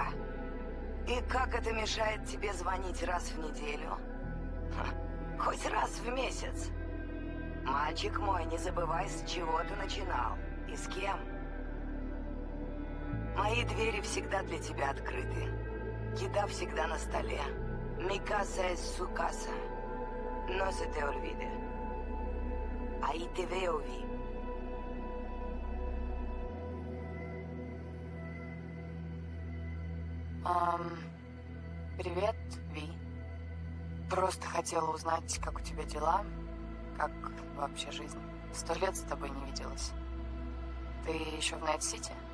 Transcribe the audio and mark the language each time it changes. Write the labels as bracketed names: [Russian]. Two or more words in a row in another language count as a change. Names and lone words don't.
[Russian] И как это мешает тебе звонить раз в неделю? Хоть раз в месяц. Мальчик мой, не забывай, с чего ты начинал. И с кем. Мои двери всегда для тебя открыты. Еда всегда на столе. [Spanish] Mi casa es su casa. No se te olvide. Ahí te veo, Vi. [Russian] Привет, Ви. Просто хотела узнать, как у тебя дела, как вообще жизнь. 100 лет с тобой не виделась. Ты еще в Найт-Сити?